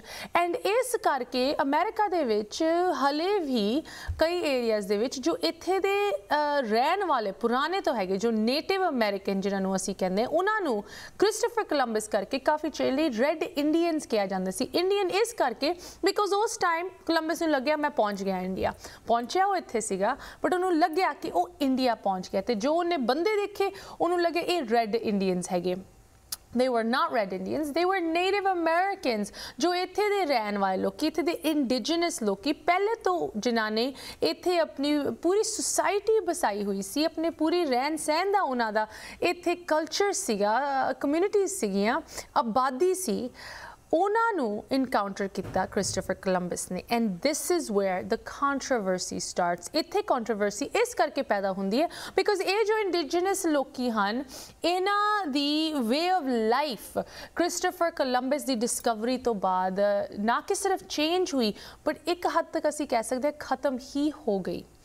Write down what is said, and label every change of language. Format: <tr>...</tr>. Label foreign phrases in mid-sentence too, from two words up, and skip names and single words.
<pa>ਐਂਡ ਇਸ ਕਰਕੇ ਅਮਰੀਕਾ ਦੇ ਵਿੱਚ ਹਲੇ ਵੀ ਕਈ ਏਰੀਆਜ਼ ਦੇ ਵਿੱਚ ਜੋ ਇੱਥੇ ਦੇ ਰਹਿਣ ਵਾਲੇ ਪੁਰਾਣੇ ਤੋਂ ਹੈਗੇ, ਜੋ</pa> <en>ਨੇਟਿਵ ਅਮਰੀਕਨ</en> <pa>ਜਿਹਨਾਂ ਨੂੰ ਅਸੀਂ ਕਹਿੰਦੇ, ਉਹਨਾਂ ਨੂੰ ਕ੍ਰਿਸਟੋਫਰ ਕੋਲੰਬਸ ਕਰਕੇ ਕਾਫੀ ਚਿਰ ਲਈ</pa> <en>ਰੈੱਡ ਇੰਡੀਅਨਸ</en> <pa>ਕਿਹਾ ਜਾਂਦਾ ਸੀ। ਇੰਡੀਅਨ ਇਸ ਕਰਕੇ ਬਿਕੋਜ਼ ਉਸ ਟਾਈਮ ਕੋਲੰਬਸ ਨੂੰ ਲੱਗਿਆ ਮੈਂ ਪਹੁੰਚ ਗਿਆ ਇੰਡੀਆ। ਪਹੁੰਚਿਆ ਉਹ ਇੱਥੇ ਸੀਗਾ, ਬਟ ਉਹਨੂੰ ਲੱਗਿਆ ਕਿ ਉਹ ਇੰਡੀਆ ਪਹੁੰਚ ਗਿਆ, ਤੇ ਜੋ ਉਹਨੇ ਬੰਦੇ ਦੇਖੇ ਉਹਨੂੰ ਲੱਗੇ ਇਹ</pa> <en>ਰੈੱਡ ਇੰਡੀਅਨਸ</en> <pa>ਹੈਗੇ।</pa> <en>They were not red Indians, they were Native Americans,</en> <pa>ਜੋ ਇੱਥੇ ਦੇ ਰਹਿਣ ਵਾਲੇ ਲੋਕ, ਇੱਥੇ ਦੇ ਇੰਡੀਜਨਸ ਲੋਕ, ਪਹਿਲੇ ਤੋਂ ਜਿਨ੍ਹਾਂ ਨੇ ਇੱਥੇ ਆਪਣੀ ਪੂਰੀ ਸੋਸਾਇਟੀ ਵਸਾਈ ਹੋਈ ਸੀ, ਆਪਣੇ ਪੂਰੀ ਰਹਿਣ ਸਹਿਣ ਦਾ ਉਹਨਾਂ ਦਾ ਇੱਥੇ ਕਲਚਰ ਸੀਗਾ, ਕਮਿਊਨਿਟੀਜ਼ ਸੀਗੀਆਂ, ਆਬਾਦੀ ਸੀ, ਉਹਨਾਂ ਨੂੰ ਇਨਕਾਊਂਟਰ ਕੀਤਾ ਕ੍ਰਿਸਟੋਫਰ ਕੋਲੰਬਸ ਨੇ।</pa> <en>And this is where the controversy starts.</en> <pa>ਇੱਥੇ ਕੰਟਰੋਵਰਸੀ ਇਸ ਕਰਕੇ ਪੈਦਾ ਹੁੰਦੀ ਹੈ ਬਿਕੋਜ਼ ਇਹ ਜੋ ਇੰਡੀਜਨਸ ਲੋਕੀ ਹਨ, ਇਹਨਾਂ ਦੀ</pa> <en>way of life</en> <pa>ਕ੍ਰਿਸਟੋਫਰ ਕੋਲੰਬਸ ਦੀ ਡਿਸਕਵਰੀ ਤੋਂ ਬਾਅਦ ਨਾ ਕਿ ਸਿਰਫ ਚੇਂਜ ਹੋਈ, ਬਟ ਇੱਕ ਹੱਦ ਤੱਕ ਅਸੀਂ ਕਹਿ ਸਕਦੇ ਹਾਂ ਖਤਮ ਹੀ ਹੋ ਗਈ।</pa>